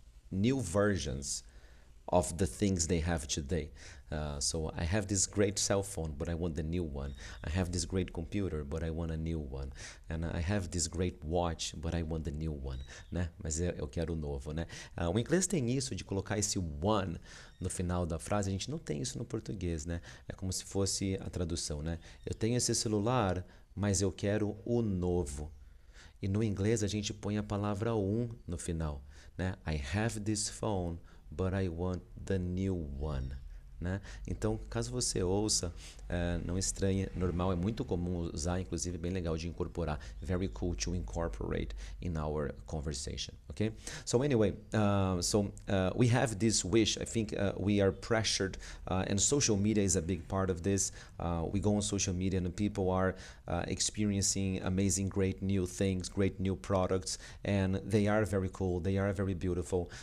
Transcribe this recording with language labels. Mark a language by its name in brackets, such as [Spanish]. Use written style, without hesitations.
[English] New versions of the things they have today. So I have this great cell phone, but I want the new one. I have this great computer, but I want a new one. And I have this great watch, but I want the new one, né? [Portuguese] Mas eu quero o novo, né? O inglês tem isso de colocar esse one no final da frase. A gente não tem isso no português, né? É como se fosse a tradução, né? Eu tenho esse celular, mas eu quero o novo. E no inglês a gente põe a palavra no final, né? [English] I have this phone, but I want the new one. [Portuguese] Né? Então, caso você ouça, não estranhe, normal, é muito comum usar, inclusive bem legal de incorporar. [English] Very cool to incorporate in our conversation, okay? So anyway, we have this wish. I think we are pressured, and social media is a big part of this. We go on social media and people are experiencing amazing, great new things, great new products, and they are very cool, they are very beautiful.